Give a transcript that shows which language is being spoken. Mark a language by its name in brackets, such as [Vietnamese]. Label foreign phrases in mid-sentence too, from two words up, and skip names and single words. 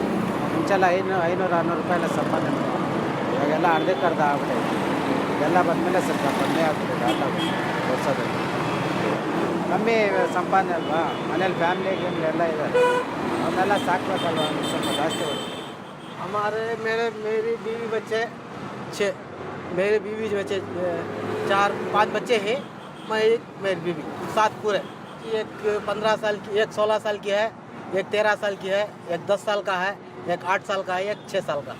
[Kannada] ಮುಂಚೆಲ್ಲ 500-600 ರೂಪಾಯಿ ಎಲ್ಲ ಸಂಪಾದನೆ ಮಾಡೋದು, ಇವಾಗೆಲ್ಲ ಅರ್ಧಕ್ಕರ್ಧ ಆಗ್ಬಿಟ್ಟೈತೆ. ಇದೆಲ್ಲ ಬಂದಮೇಲೆ ಸ್ವಲ್ಪ ಕಮ್ಮಿ ಆಗ್ಬಿಟ್ಟಿದೆ ಆಟ ಓಡಿಸೋದ್ರಲ್ಲಿ. ಕಮ್ಮಿ ಸಂಪಾದನೆ ಅಲ್ವಾ, ಮನೇಲಿ ಫ್ಯಾಮಿಲಿ ಎಲ್ಲ ಇದ್ದಾರೆ, ಅವನ್ನೆಲ್ಲ ಸಾಕಬೇಕಲ್ವ, ಸ್ವಲ್ಪ ಜಾಸ್ತಿ ಓಡಿಸ್ತೀವಿ. [Hindi] मेरी बीवी बच्चे 6, मेरे बीवी बच्चे 4-5 बच्चे हैं, मैं मेरी बीवी 7 पूरे। एक 15 साल की, एक 16 साल की है, एक 13 साल की है, एक 10 साल का है, एक 8 साल का है, एक 6 साल का।